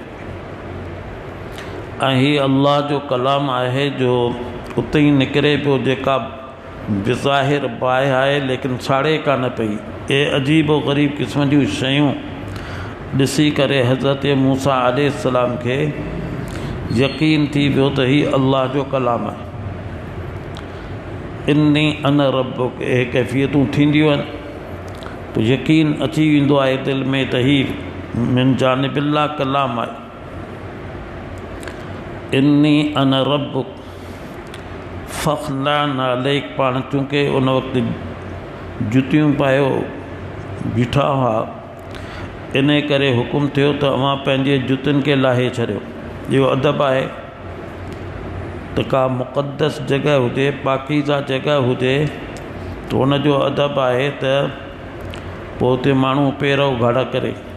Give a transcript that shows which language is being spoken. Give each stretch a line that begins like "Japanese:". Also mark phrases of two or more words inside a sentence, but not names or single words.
Sindhi: ऐं हीअ अल्लाह जो कलाम आहे जो उते ई निकिरे पियो, जेका बिज़ाहिर बाहि आहे लेकिन साड़े कान पई। ए अजीब व ग़रीब क़िस्म जूं शयूं ॾिसी करे हज़रत मूसा अलैहिस्सलाम खे यकीन थी वियो त हीअ अल्लाह जो कलाम आहे।
Arabic: إني أنا ربك,
Sindhi: हे कैफ़ियतूं थींदियूं आहिनि तो यकीन अची वेंदो आहे दिलि में त हीअ
Arabic: من جانب الله
Sindhi: कलाम आहे।
Arabic: إني أنا ربك فاخلع نعليك,
Sindhi: पाण चूंकि उन वक़्तु जुतियूं पायो बीठा हुआ, इन करे हुकुम थियो त अव्हां पंहिंजे जुतियुनि खे लाहे छॾियो। इहो अदब आहे त का मुक़द्दस जॻह हुजे, पाकीज़ा जॻह हुजे, त हुनजो अदब आहे त पोइ उते माण्हू पेर उघाड़ा करे।